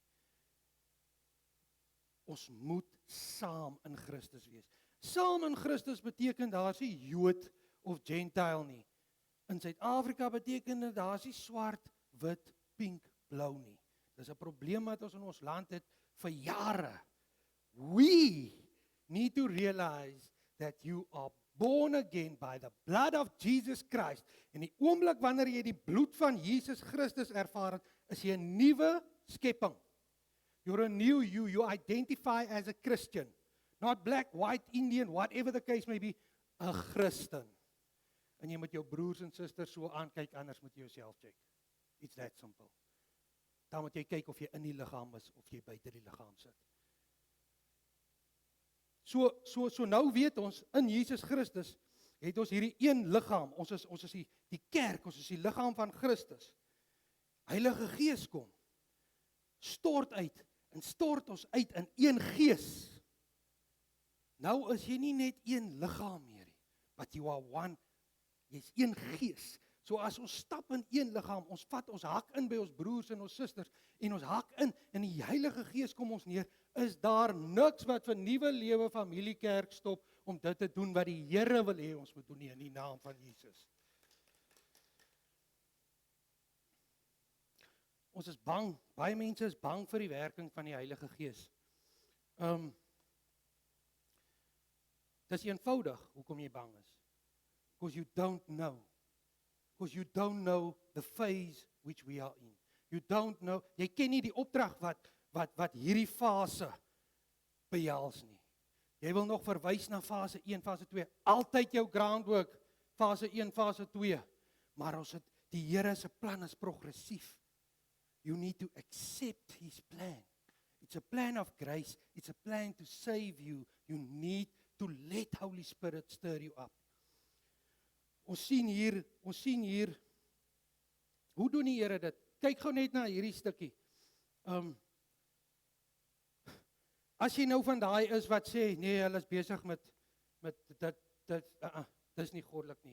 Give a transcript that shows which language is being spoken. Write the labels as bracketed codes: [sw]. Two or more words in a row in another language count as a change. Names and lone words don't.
[af] Ons moet saam in Christus wees. Saam in Christus beteken daar's nie Jood of Gentile nie. In Suid-Afrika beteken dit daar's nie swart, wit, pink, blou nie. Dis 'n probleem wat ons in ons land het vir jare. [en] We need to realize that you are born again by the blood of Jesus Christ. [af] En die oomblik wanneer jy die bloed van Jesus Christus ervaar het, is jy 'n nuwe skepping. [en] You're a new you. You identify as a Christian. Not black, white, Indian, whatever the case may be, [af] 'n Christen. En jy moet jou broers en susters so aankyk, anders moet jy jouself check. [en] It's that simple. [af] Dan moet jy kyk of jy in die liggaam is of jy buite die liggaam sit. So nou weet ons, in Jesus Christus het ons hierdie een liggaam. Ons is die kerk, ons is die liggaam van Christus. Heilige Gees kom. Stort ons uit in een gees. Nou is jy nie net een liggaam meer nie, [en] but you are one. [af] Jy's een gees. So as ons stap in een liggaam, ons hak in by ons broers en ons susters, en ons hak in die Heilige Gees kom ons neer, is daar niks wat vir Nuwe Lewe Familiekerk stop, om dit te doen wat die Here wil hê ons moet doen nie, in die naam van Jesus. Ons is bang, baie mense is bang vir die werking van die Heilige Gees. Dis eenvoudig, hoekom jy bang is. [en] Because you don't know. Because you don't know the phase which we are in. You don't know, [af] jy ken nie die opdrag wat hierdie fase behels nie. Jy wil nog verwys na fase 1, fase 2, altyd jou groundwork, fase 1, fase 2, maar die Here se plan is progressief. [en] You need to accept His plan. It's a plan of grace, it's a plan to save you. You need to let Holy Spirit stir you up. [af] Ons sien hier, hoe doen die Here dit? Kyk gou net na hierdie stukkie. As jy nou van daai is wat sê, nee, hulle is besig met dit is nie goddelik nie.